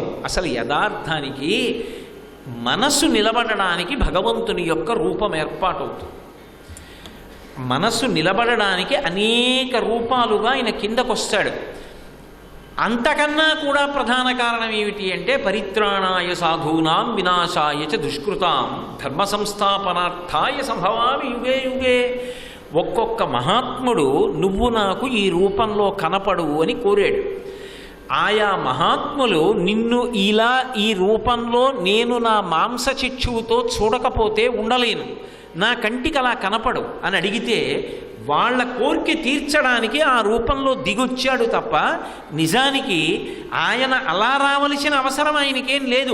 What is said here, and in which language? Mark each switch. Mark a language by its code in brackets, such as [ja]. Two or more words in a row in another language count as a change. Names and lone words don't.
[te] అసలు యథార్థానికి మనసు నిలబడడానికి భగవంతుని యొక్క రూపం ఏర్పాటవుతుంది. మనసు నిలబడడానికి అనేక రూపాలుగా ఆయన కిందకొస్తాడు. అంతకన్నా కూడా ప్రధాన కారణం ఏమిటి అంటే [sa] పరిత్రాణాయ సాధూనాం వినాశాయ చ దుష్కృతాం ధర్మ సంస్థాపనార్థాయ సంభవామి యుగే యుగే. [te] ఒక్కొక్క మహాత్ముడు నువ్వు నాకు ఈ రూపంలో కనపడు అని కోరాడు. ఆయా మహాత్ములు నిన్ను ఇలా ఈ రూపంలో నేను నా మాంసచక్షువుతో చూడకపోతే ఉండలేను, నా కంటికి అలా కనపడు అని అడిగితే వాళ్ళ కోరిక తీర్చడానికి ఆ రూపంలో దిగొచ్చాడు తప్ప నిజానికి ఆయన అలా రావలసిన అవసరం ఆయనకేం లేదు.